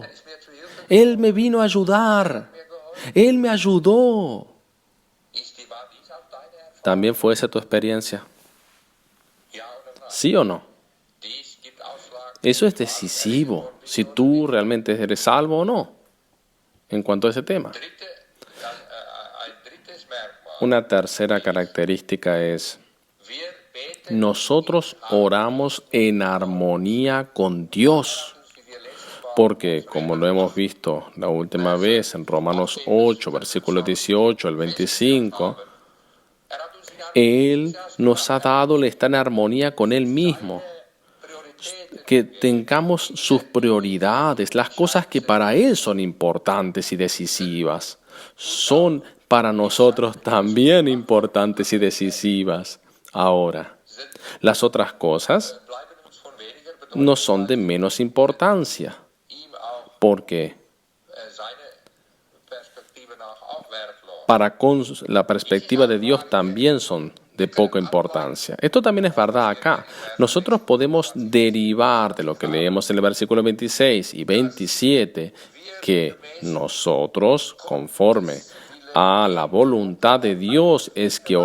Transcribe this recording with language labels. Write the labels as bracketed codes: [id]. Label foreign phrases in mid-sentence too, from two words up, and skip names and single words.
[es] Él me vino a ayudar. Él me ayudó. ¿También fue esa tu experiencia? ¿Sí o no? Eso es decisivo, si tú realmente eres salvo o no, en cuanto a ese tema. [de] Ein drittes Merkmal. [es] Una tercera característica es, [de] Wir beten [es] nosotros oramos en armonía con Dios. [de] wie wir letztes Mal [es] Porque, como lo hemos visto la última vez en Romanos 8, versículos 18 al 25, [de] hat uns in [es] Él nos ha dado el estar en armonía con Él mismo. [de] Prioritäten [es] Que tengamos sus prioridades, las cosas que para Él son importantes y decisivas, son para nosotros también importantes y decisivas. Ahora, las otras cosas [de] bleiben uns von weniger Bedeutung, [es] no son de menos importancia, [de] ihm auch [es] porque [de] seine Perspektive nach auch wertlos. [es] para la perspectiva de Dios también son de poca importancia. Esto también es verdad acá. Nosotros podemos derivar de lo que leemos en el versículo 26 y 27 que nosotros, conforme a la voluntad de Dios, es que